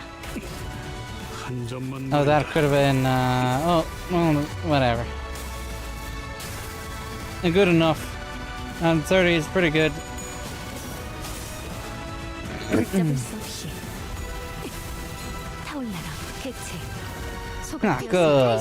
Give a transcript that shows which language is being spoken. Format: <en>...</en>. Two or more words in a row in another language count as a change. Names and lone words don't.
<ko>한 점만</ko> <en>Oh, that could have been, oh, well, whatever. Good enough. 30 is pretty good.</en> <ko>잡을 수 없이 타올라라 해체. 소금 Ah,</ko> <ja>敵を</ja> <en>good.</en>